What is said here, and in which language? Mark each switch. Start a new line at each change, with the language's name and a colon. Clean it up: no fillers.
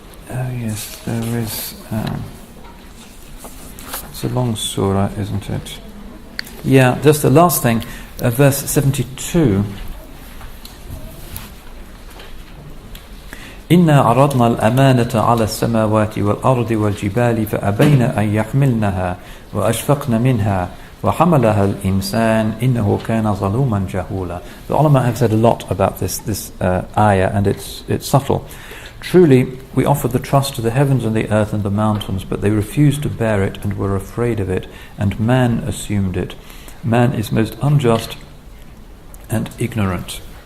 English: Oh yes, there is. It's a long surah, isn't it? Yeah, just the last thing, verse 72.
Arabic: إنا عرضنا الأمانة على السماوات والأرض والجبال فأبين أن يحملنها وأشفقن منها وحملها الإنسان إنه كان ظلوما جهولا.
English: The ulama have said a lot about this ayah, and it's subtle. Truly, we offered the trust to the heavens and the earth and the mountains, but they refused to bear it and were afraid of it, and man assumed it. Man is most unjust and ignorant.